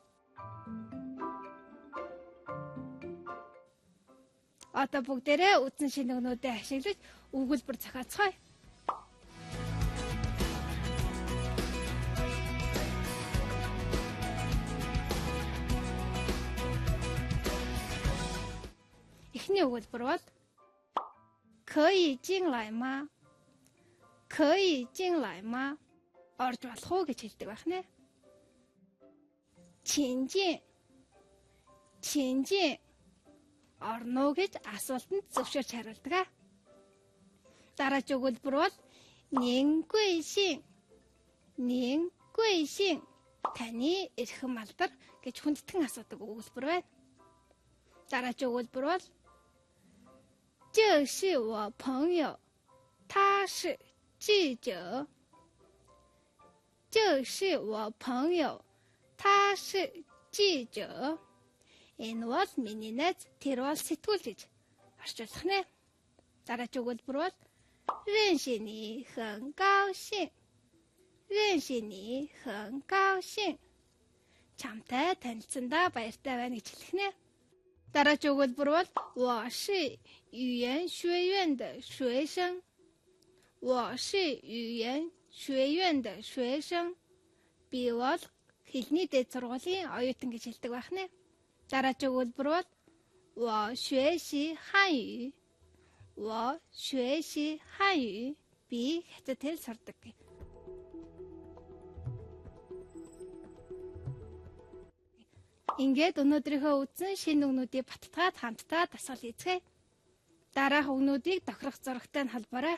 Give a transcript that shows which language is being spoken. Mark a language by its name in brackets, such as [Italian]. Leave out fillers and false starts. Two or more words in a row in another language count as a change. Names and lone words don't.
[Mongolian] Одоо бүгдээрээ үдсэн шинэгнүүдээ ашиглаж өгүүлбэр зохиоцгоё. Эхний өгүүлбэр бол [Chinese] 可以进来吗? 可以进来吗? [Mongolian] Орж болох уу гэж хэлдэг байна. [Chinese] 请进 [Mongolian] орно гэж асуултанд зөвшөөрч хариулдаг. Дараагийн өгүүлбэр бол [Chinese] 您贵姓? [Mongolian] Таны эрхэм алдар гэж хүндэтгэн асуудаг өгүүлбэр байна. Дараагийн өгүүлбэр бол [Chinese] 这是我朋友，他是记者。这是我朋友，他是记者。 [Mongolian] Энэ бол миний найз, тэр бол сэтгүүлч гэж орчуулах нэ. Дараагийн өгүүлбэр бол [Chinese] 认识你很高兴。 [Mongolian] Чамтай танилцсандаа баяртай байна гэж хэлэх нэ. Дараагийн өгүүлбэр бол [Chinese] 我是语言学院的学生。 [Mongolian] Би бол хэлний дээд сургуулийн оюутан гэж хэлдэг байна. Дараагийн өгүүлбэр бол [Chinese] 我学习汉语。 [Mongolian] Би хятад хэл сурдаг. Ингээд өнөөдрийнхөө үдсэн шинэ үгнүүдийг баттгаад хамтдаа дасгал хийцгээе. Дараах үгнүүдийг тохирох зурагтай нь холбоорой.